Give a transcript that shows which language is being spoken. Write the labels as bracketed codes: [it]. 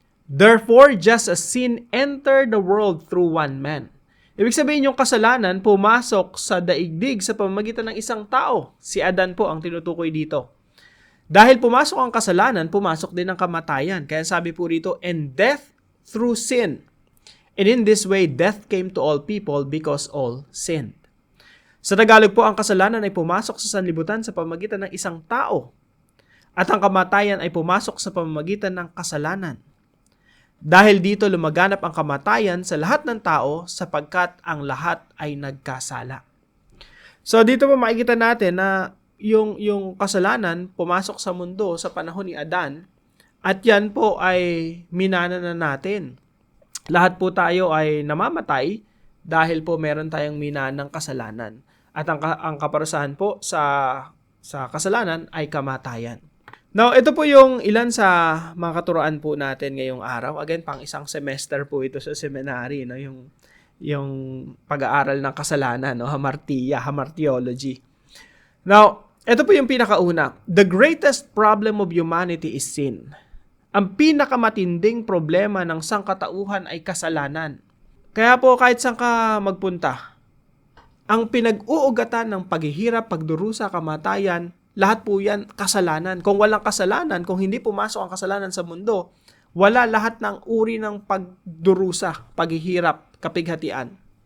[en] Therefore, just as sin entered the world through one man. [tl] Ibig sabihin yung kasalanan pumasok sa daigdig sa pamamagitan ng isang tao. Si Adan po ang tinutukoy dito. Dahil pumasok ang kasalanan, pumasok din ang kamatayan. Kaya sabi po rito, [en] and death through sin. And in this way, death came to all people because all sinned. [tl] Sa Tagalog po, ang kasalanan ay pumasok sa sanlibutan sa pamamagitan ng isang tao. At ang kamatayan ay pumasok sa pamamagitan ng kasalanan. Dahil dito lumaganap ang kamatayan sa lahat ng tao sapagkat ang lahat ay nagkasala. So dito po makikita natin na yung kasalanan pumasok sa mundo sa panahon ni Adan at yan po ay minana na natin. Lahat po tayo ay namamatay dahil po meron tayong minanang kasalanan. At ang kaparusahan po sa kasalanan ay kamatayan. Now, ito po yung ilan sa mga katuroan po natin ngayong araw. Again, pang isang semester po ito sa seminary, no? Yung pag-aaral ng kasalanan, no? Hamartiology. Now, ito po yung pinakauna. [en] The greatest problem of humanity is sin. [tl] Ang pinakamatinding problema ng sangkatauhan ay kasalanan. Kaya po kahit saan ka magpunta, ang pinag-uugatan ng paghihirap, pagdurusa, kamatayan, lahat po yan kasalanan. Kung walang kasalanan, kung hindi pumasok ang kasalanan sa mundo, wala lahat ng uri ng pagdurusa, paghihirap, kapighatian.